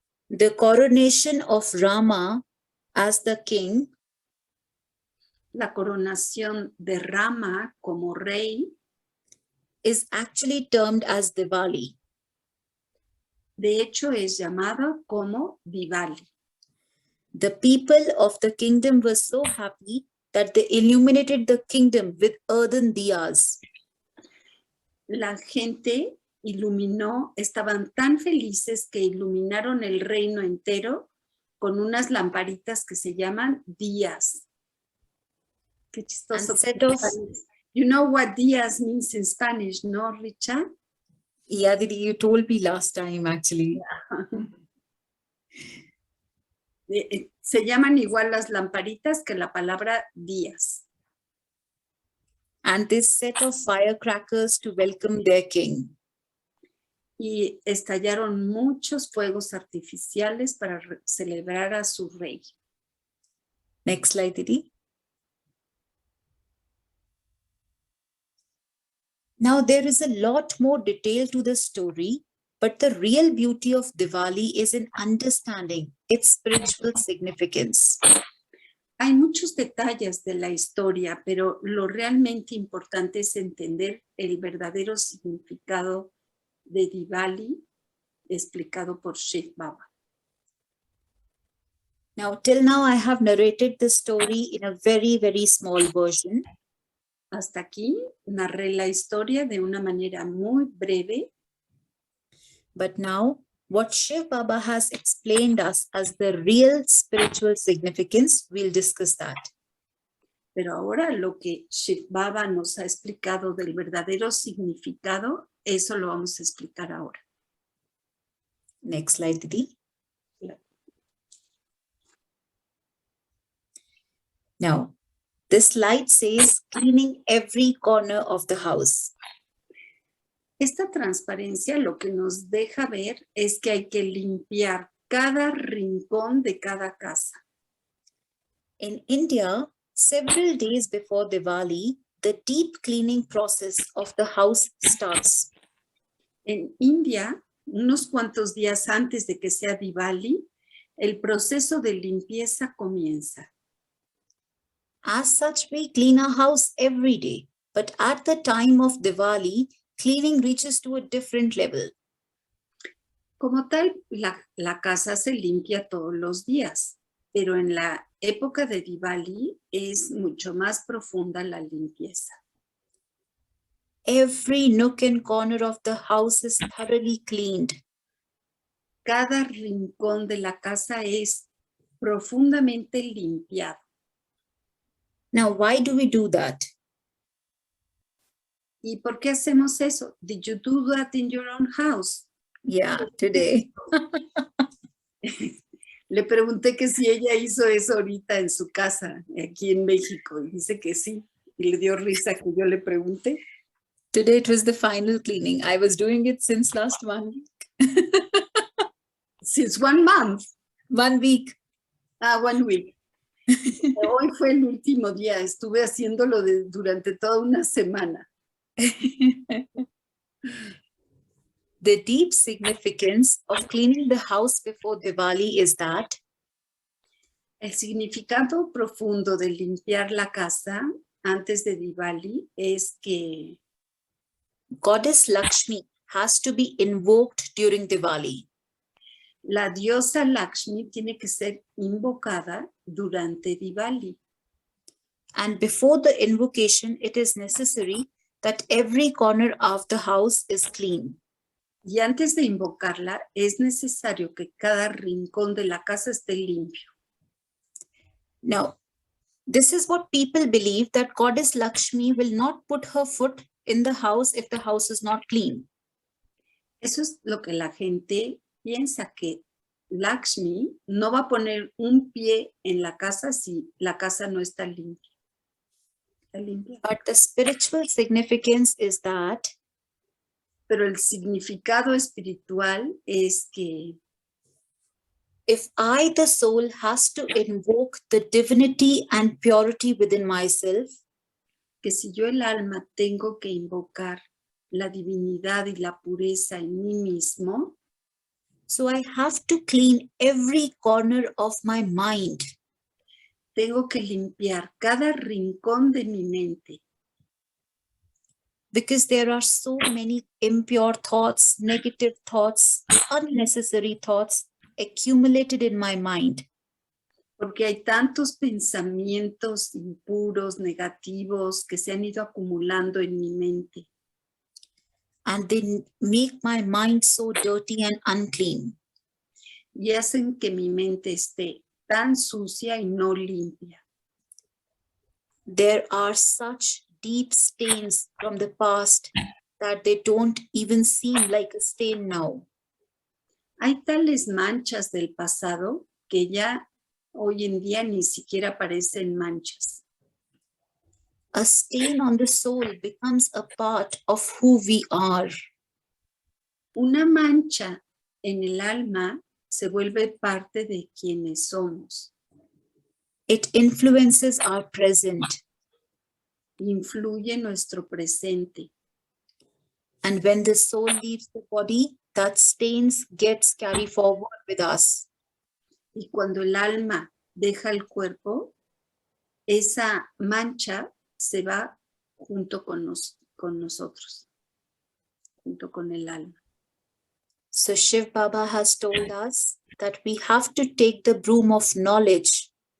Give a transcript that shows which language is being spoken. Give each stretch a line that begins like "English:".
English: The coronation of Rama as the king
Spanish: La coronación de Rama como rey
English: is actually termed as Diwali.
Spanish: de hecho es llamado como Diwali.
English: The people of the kingdom were so happy that they illuminated the kingdom with earthen diyas.
Spanish: La gente estaban tan felices que iluminaron el reino entero con unas lamparitas que se llaman días. Qué chistoso.
English: You know what días means in Spanish,
Spanish: ¿no,
English: Richard? Yeah, Didi, you told me last time actually.
Spanish: Se llaman igual las lamparitas que la palabra días.
English: And they set off firecrackers to welcome their king.
Spanish: Y estallaron muchos fuegos artificiales para celebrar a su rey.
English: Next slide, Didi. Now there is a lot more detail to the story, but the real beauty of Diwali is in understanding its spiritual significance.
Spanish: Hay muchos detalles de la historia, pero lo realmente importante es entender el verdadero significado de Diwali explicado por Shiv Baba.
English: Now, till now, I have narrated the story in a very, very small version.
Spanish: Hasta aquí narré la historia de una manera muy breve.
English: But now, what Shiv Baba has explained us as the real spiritual significance, we'll discuss that.
Spanish: Pero ahora lo que Shiv Baba nos ha explicado del verdadero significado, eso lo vamos a explicar ahora.
English: Next slide, Didi. Now, this slide says cleaning every corner of the house.
Spanish: Esta transparencia lo que nos deja ver es que hay que limpiar cada rincón de cada casa.
English: In India, several days before Diwali, the deep cleaning process of the house starts.
Spanish: En India, unos cuantos días antes de que sea Diwali, el proceso de limpieza comienza.
English: As such, we clean our house every day, but at the time of Diwali, cleaning reaches to a different level.
Spanish: Como tal, la casa se limpia todos los días, pero en la época de Diwali es mucho más profunda la limpieza.
English: Every nook and corner of the house is thoroughly cleaned.
Spanish: Cada rincón de la casa es profundamente limpiado.
English: Now, why do we do that?
Spanish: ¿Y por qué hacemos eso?
English: Did you do that in your own house? Yeah, today.
Spanish: Le pregunté que si ella hizo eso ahorita en su casa, aquí en México, y dice que sí. Y le dio risa que yo le pregunté.
English: Today it was the final cleaning. I was doing it since last 1 week. Since 1 month. 1 week. 1 week.
Spanish: Hoy fue el último día. Estuve haciéndolo durante toda una semana.
English: The deep significance of cleaning the house before Diwali is that
Spanish: el significado profundo de limpiar la casa antes de Diwali es que
English: Goddess Lakshmi has to be invoked during Diwali.
Spanish: La diosa Lakshmi tiene que ser invocada durante Diwali.
English: And before the invocation, it is necessary that every corner of the house is clean.
Spanish: Y antes de invocarla, es necesario que cada rincón de la casa esté limpio.
English: Now, This is what people believe, that Goddess Lakshmi will not put her foot in the house if the house is not clean.
Spanish: Eso es lo que la gente piensa, que Lakshmi no va a poner un pie en la casa si la casa no está limpia. Está limpia.
English: But the spiritual significance is that
Spanish: Pero el significado espiritual es que
English: if I, the soul, has to invoke the divinity and purity within myself,
Spanish: si yo el alma tengo que invocar la divinidad y la pureza en mí mismo,
English: so I have to clean every corner of my mind.
Spanish: Tengo que limpiar cada rincón de mi mente.
English: Because there are so many impure thoughts, negative thoughts, unnecessary thoughts accumulated in my mind.
Spanish: Porque hay tantos pensamientos impuros, negativos, que se han ido acumulando en mi mente.
English: And they make my mind so dirty and unclean.
Spanish: Y hacen que mi mente esté tan sucia y no limpia.
English: There are such deep stains from the past that they don't even seem like a stain now.
Spanish: Hay tales manchas del pasado que ya hoy en día ni siquiera parecen manchas.
English: A stain on the soul becomes a part of who we are.
Spanish: Una mancha en el alma se vuelve parte de quienes somos.
English: It influences our present.
Spanish: Influye nuestro presente.
English: And when the soul leaves the body, that stains gets carried forward with us.
Spanish: Y cuando el alma deja el cuerpo, esa mancha se va junto con nosotros, junto con el alma.
English: So Shiv Baba has told us that we have to take the broom of knowledge.